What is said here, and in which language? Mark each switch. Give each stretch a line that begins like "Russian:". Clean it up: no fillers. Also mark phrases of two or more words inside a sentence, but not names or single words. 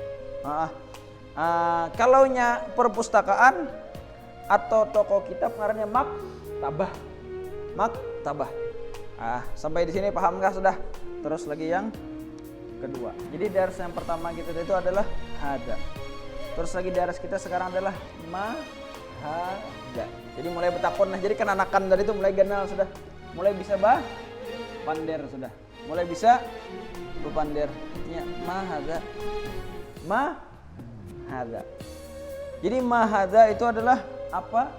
Banjar: Kalaunya perpustakaan atau toko kitab ngarannya maktabah. Sampai di sini pahamkah sudah?
Indonesian: Terus lagi yang kedua. Jadi daras yang pertama kita itu adalah hadza. Terus lagi daras kita sekarang adalah mahadza.
Banjar: Jadi mulai betakon. Jadi kan anakan dari itu mulai ganal sudah. Mulai bisa pander sudah. Mulai bisa berpander. Artinya mahadza. Mahadza.
Indonesian: Jadi mahadza itu adalah apa?